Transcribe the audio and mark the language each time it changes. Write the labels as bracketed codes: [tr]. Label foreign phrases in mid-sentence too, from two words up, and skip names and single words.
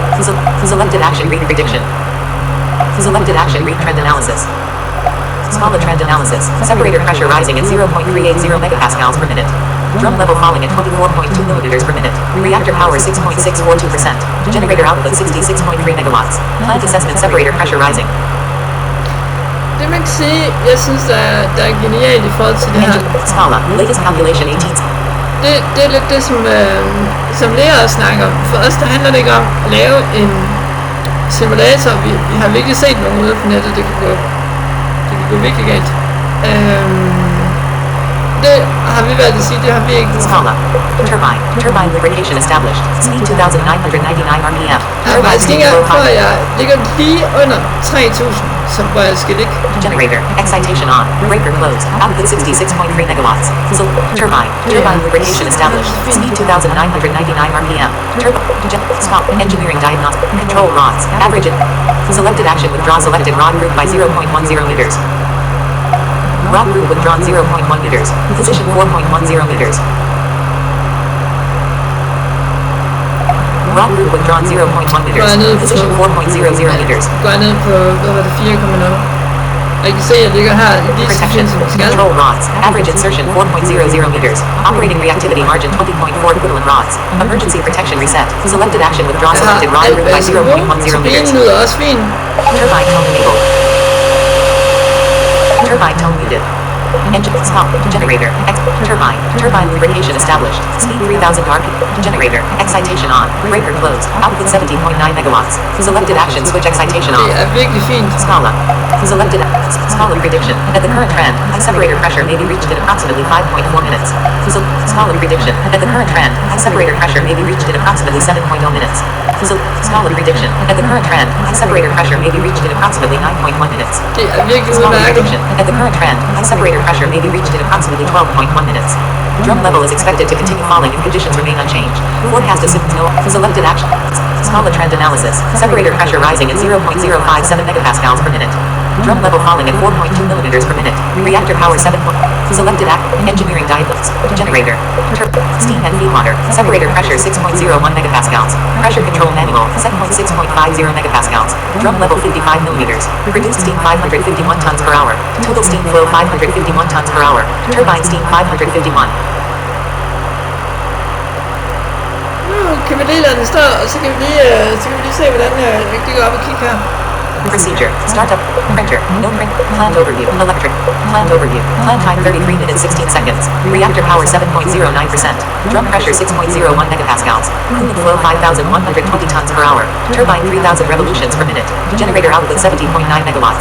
[en] Selected action read prediction. Selected action read trend analysis. Scala trend analysis. Separator pressure rising at 0.380 megapascals per minute. Drum level falling at 24.2 milliliters per minute. Reactor power 6.642%. Generator output 66.3 megawatts. Plant assessment separator pressure rising. [da] Det man kan sige, jeg synes, der er genialt i forhold til det her. [en] Scala. Latest calculation 18. [da] Det er lidt det, som Lea snakker om. For os, der handler det ikke om at lave en simulator. Vi har virkelig set nogle ude på nettet, det kan gå virkelig galt. Det har vi været at sige, det har vi ikke. [en] Scala. Turbine lubrication established. Speed 2,999 RPM. [da] Jeg har faktisk ikke engang for, at jeg ligger lige under 3.000, så hvor jeg skal ligge. [en] Generator. Excitation on. Breaker closed. Output 66.3 megawatts. Turbine lubrication established. Speed 2,999 RPM. Stop. Engineering diagnostic. Control rods. Average. Selected action withdraw selected rod group by 0.10 meters. Rod group withdrawn 0.1 meters. Position 4.10 meters. Rod group withdrawn 0.1 meters. Position 4.00 meters. [da] Går jeg ned på, 4,0. Jeg kan se, at jeg ligger her lige så fint som jeg skal. [en] Control rods. Average insertion 4.00 meters. Operating reactivity margin 20.4 equivalent rods. Emergency protection reset. Selected action withdraw selected rod group by 0.10 meters. [da] Så lyder også fint. [en] Turbine tone enabled. Turbine tone muted. Engine stop. Generator. Turbine lubrication established. Speed 3,000 RPM. Generator. Excitation on. Breaker closed. Output 17.9 megawatts. Selected action switch excitation on. [da] Det er virkelig fint. [en] Scala. Selected Scala prediction. At the current trend, separator pressure may be reached in approximately 5.4 minutes. Scala prediction. At the current trend, separator pressure may be reached in approximately 7.0 minutes. Scala prediction. At the current trend, separator pressure may be reached in approximately 9.1 minutes. [da] Det er virkelig [en] Scala [da] udmærket. [en] prediction. At the current trend, separator pressure may be reached in approximately 12.1 minutes. Drum level is expected to continue falling if conditions remain unchanged. Forecast assumes no selected action. Scala trend analysis. Separator pressure rising at 0.057 megapascals per minute. Drum level falling at 4.2 milliliters per minute. Reactor power 7. Selected engineering diagnosis. Generator. Steam and feed water. Separator pressure 6.01 megapascals. Pressure control manual. Set point 6.50 megapascals. Drum level 55 millimeters. Reduced steam 551 tons per hour. Total steam flow 551 tons per hour. Turbine steam 551. [da] Nu kan vi lige lade den stå, og så kan vi lige se, hvordan det går op og kigge her. [en] Procedure. Startup. Printer. No print. Plant overview. Electric. Plant overview. Plant time 33 minutes 16 seconds. Reactor power 7.09%. Drum pressure 6.01 megapascals. Coolant flow 5,120 tons per hour. Turbine 3,000 revolutions per minute. Generator output 17.9 megawatts.